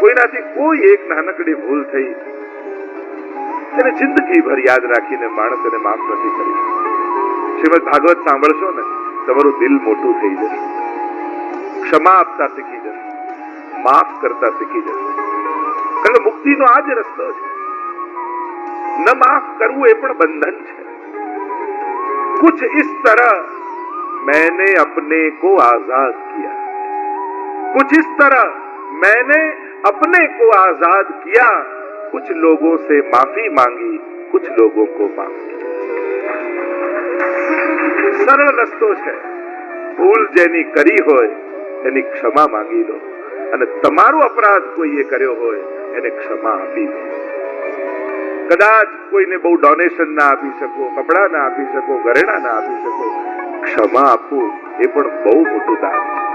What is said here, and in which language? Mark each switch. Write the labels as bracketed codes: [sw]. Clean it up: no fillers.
[gu] કોઈનાથી કોઈ એક નાનકડી ભૂલ થઈ એને જિંદગીભર યાદ રાખીને માણસ એને માફ નથી કરી. શ્રીમદ ભાગવત સાંભળશો ને તમારું દિલ મોટું થઈ જશે, ક્ષમા આપતા શીખી જશે, માફ કરતા શીખી જશે. કારણ કે મુક્તિનો આ જ રસ્તો છે. ન માફ કરવું એ પણ બંધન છે. [hi] कुछ इस तरह मैंने अपने को आजाद किया, कुछ इस तरह मैंने अपने को आजाद किया, कुछ लोगों से माफी मांगी, कुछ लोगों को माफ किया. [gu] સરળ રસ્તો છે. ભૂલ જેની કરી હોય એની ક્ષમા માંગી લો, અને તમારો અપરાધ કોઈએ કર્યો હોય એને ક્ષમા આપી દો. કદાચ કોઈને બહુ ડોનેશન ના આપી શકો, કપડા ના આપી શકો, ઘરેણા ના આપી શકો, ક્ષમા આપવું એ પણ બહુ મોટું દાન છે.